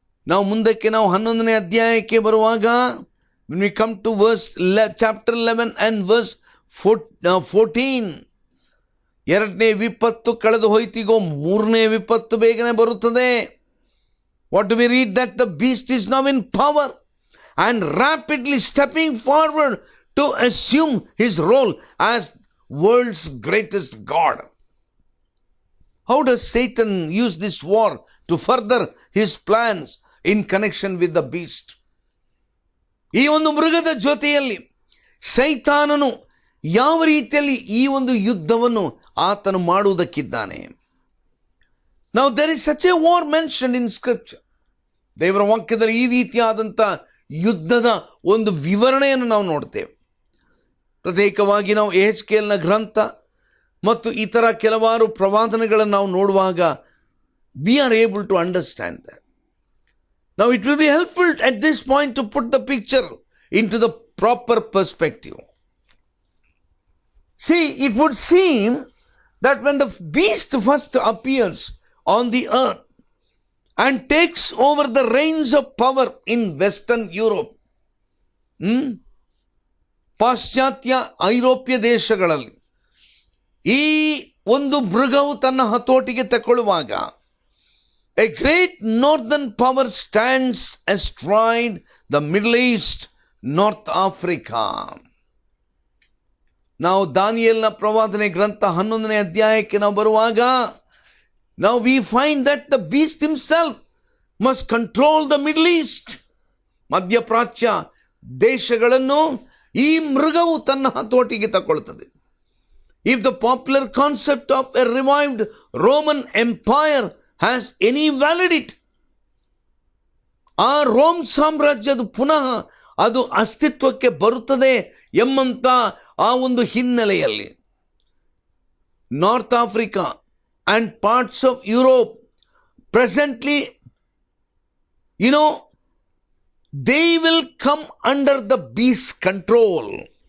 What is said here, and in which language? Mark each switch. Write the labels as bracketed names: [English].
[Kannada] ನಾವು ಮುಂದಕ್ಕೆ 11ನೇ ಅಧ್ಯಾಯಕ್ಕೆ ಬರುವಾಗ, [English] when we come to chapter 11 and verse 14, [Kannada] 2ನೇ ವಿಪತ್ತು ಕಳೆದು ಹೋಯ್ತಿಗೋ 3ನೇ ವಿಪತ್ತು ಬೇಗನೆ ಬರುತ್ತದೆ. [English] What do we read? That the beast is now in power and rapidly stepping forward to assume his role as world's greatest God. How does Satan use this war to further his plans in connection with the beast? [Kannada] ಈ ಒಂದು ಮೃಗದ ಜೊತೆಯಲ್ಲಿ ಸೈತಾನನು ಯಾವ ರೀತಿಯಲ್ಲಿ ಈ ಒಂದು ಯುದ್ಧವನ್ನು ಆತನು ಮಾಡುವುದಕ್ಕಿದ್ದಾನೆ. [English] Now there is such a war mentioned in scripture. [Kannada] ದೇವರ ವಾಕ್ಯದಲ್ಲಿ ಈ ರೀತಿಯಾದಂಥ ಯುದ್ಧದ ಒಂದು ವಿವರಣೆಯನ್ನು ನಾವು ನೋಡ್ತೇವೆ. ಪ್ರತ್ಯೇಕವಾಗಿ ನಾವು ಎಹೆಜ್ಕೇಲನ ಗ್ರಂಥ ಮತ್ತು ಇತರ ಕೆಲವಾರು ಪ್ರವಾದನೆಗಳನ್ನು ನಾವು ನೋಡುವಾಗ [English] we are able to understand that. Now it will be helpful at this point to put the picture into the proper perspective. See, it would seem that when the beast first appears on the earth and takes over the reins of power in Western Europe, [Kannada] ಪಾಶ್ಚಾತ್ಯ ಐರೋಪ್ಯ ದೇಶಗಳಲ್ಲಿ ಈ ಒಂದು ಮೃಗವು ತನ್ನ ಹತೋಟಿಗೆ ತಗೊಳ್ಳುವಾಗ, [English] a great northern power stands astride the Middle East, North Africa. [Kannada] ನಾವು ದಾನಿಯೇಲನ ಪ್ರವಾದನೆ ಗ್ರಂಥ 11ನೇ ಅಧ್ಯಾಯಕ್ಕೆ ನಾವು ಬರುವಾಗ, [English] now we find that the beast himself must control the Middle East. [Kannada] ಮಧ್ಯಪ್ರಾಚ್ಯ ದೇಶಗಳನ್ನು ಈ ಮೃಗವು ತನ್ನ ಹತೋಟಿಗೆ ತಗೊಳ್ಳುತ್ತದೆ. [English] If the popular concept of a revived Roman Empire has any validity, [Kannada] ಆ ರೋಮ್ ಸಾಮ್ರಾಜ್ಯದ ಪುನಃ ಅದು ಅಸ್ತಿತ್ವಕ್ಕೆ ಬರುತ್ತದೆ ಎಂಬಂತ ಆ ಒಂದು ಹಿನ್ನೆಲೆಯಲ್ಲಿ north Africa [English] and parts of Europe presently, they will come under the beast control.